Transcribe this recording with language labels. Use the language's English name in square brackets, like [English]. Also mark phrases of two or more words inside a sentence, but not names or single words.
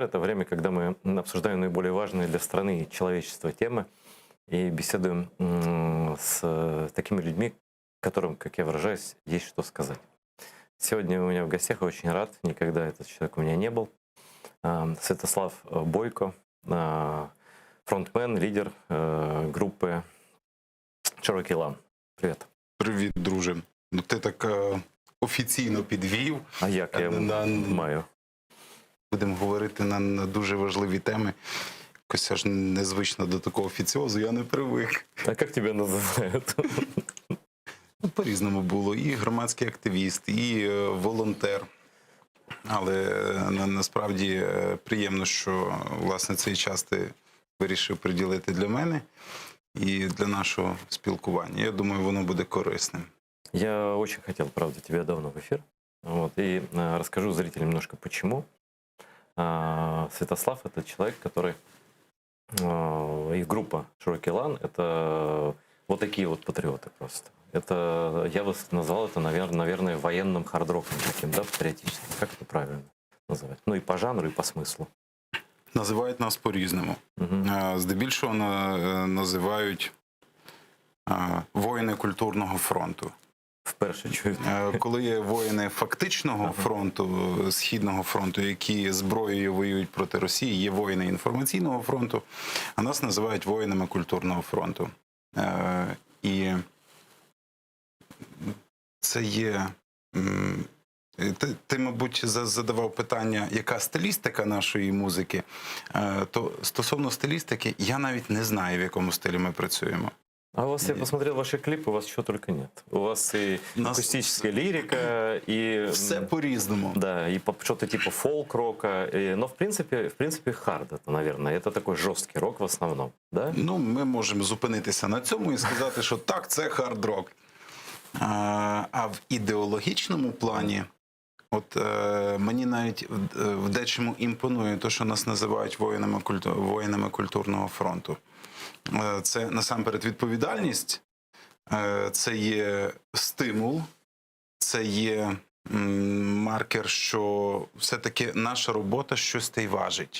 [Russian] Это время, когда мы обсуждаем наиболее важные для страны и человечества темы и беседуем с такими людьми, которым, как я выражаюсь, есть что сказать. Сегодня у меня в гостях, очень рад, никогда этот человек у меня не был, Святослав Бойко, фронтмен, лидер группи Cherokee Lan. Привіт. [Ukrainian] Привіт, друже. Ну ти так офіційно підвів. А як я маю? Будемо говорити на дуже важливі теми. Якось аж незвично до такого офіціозу, я не привик. А як тебе називають? Ну, по-різному було. І громадський активіст, і волонтер. Але насправді приємно, що власне цей час ти вирішив приділити для мене і для нашого спілкування. Я думаю, воно буде корисним. [Russian] Я очень хотел, правда, тебя давно в эфир. Вот, и расскажу зрителям немножко почему. Святослав — это человек, который... И группа Cherokee Lan — это вот такие вот патриоты просто. Это, я бы назвал это, наверное, военным хард-роком таким, да, патриотическим. Как это правильно называть? Ну и по жанру, и по смыслу. [Ukrainian] Називають нас по-різному. Здебільшого називають воїни культурного фронту. Вперше чую. Коли є воїни фактичного фронту, Східного фронту, які зброєю воюють проти Росії, є воїни інформаційного фронту, а нас називають воїнами культурного фронту. І це є... Ти, мабуть, задавав питання, яка стилістика нашої музики, то стосовно стилістики, я навіть не знаю, в якому стилі ми працюємо. [Russian] А у вас, я посмотрел ваши клипы, у вас чего только нет. У вас и акустическая лирика, и... [Ukrainian] Все по-різному. [Russian] Да, и что-то типа фолк-рока. Но в принципе хард это, наверное. Это такой жесткий рок в основном, да? [Ukrainian] Ну, ми можемо зупинитися на цьому і сказати, що так, це хард-рок. А в ідеологічному плані, от мені навіть в дечому імпонує те, що нас називають воїнами культурного фронту. Це насамперед відповідальність, це є стимул, це є маркер, що все-таки наша робота щось та й важить.